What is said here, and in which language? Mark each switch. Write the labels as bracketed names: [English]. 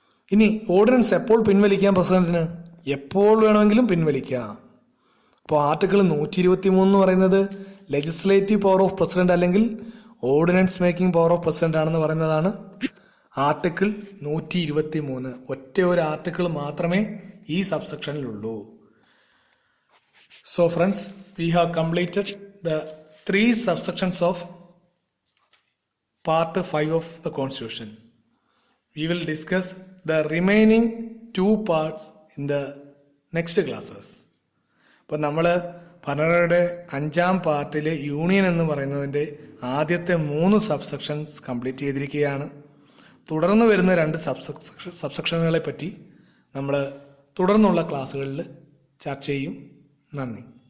[Malayalam] ഇനി ഓർഡിനൻസ് എപ്പോൾ പിൻവലിക്കാം പ്രസിഡന്റിന്? എപ്പോൾ വേണമെങ്കിലും പിൻവലിക്കാം. അപ്പോൾ ആർട്ടിക്കിൾ 123 പറയുന്നത് ലെജിസ്ലേറ്റീവ് പവർ ഓഫ് പ്രസിഡന്റ് അല്ലെങ്കിൽ ordinance making power of president ആണെന്ന് പറയുന്നതാണ് ആർട്ടിക്കിൾ 123. ഒറ്റ ഒരു ആർട്ടിക്കിൾ മാത്രമേ ഈ സബ്സെക്ഷനിലുള്ളൂ. [English] So friends, we have completed the 3 subsections of part 5 of the Constitution. We will discuss the remaining 2 parts in the next classes. [Malayalam] അപ്പോൾ നമ്മൾ ഭരണഘടനയുടെ 5ാം പാർട്ടിലെ യൂണിയൻ എന്ന് പറയുന്നതിൻ്റെ ആദ്യത്തെ 3 സബ്സെക്ഷൻസ് കംപ്ലീറ്റ് ചെയ്തിരിക്കുകയാണ്. തുടർന്ന് വരുന്ന 2 സബ്സെക്ഷനുകളെ പറ്റി നമ്മൾ തുടർന്നുള്ള ക്ലാസ്സുകളിൽ ചർച്ച ചെയ്യും. നന്ദി.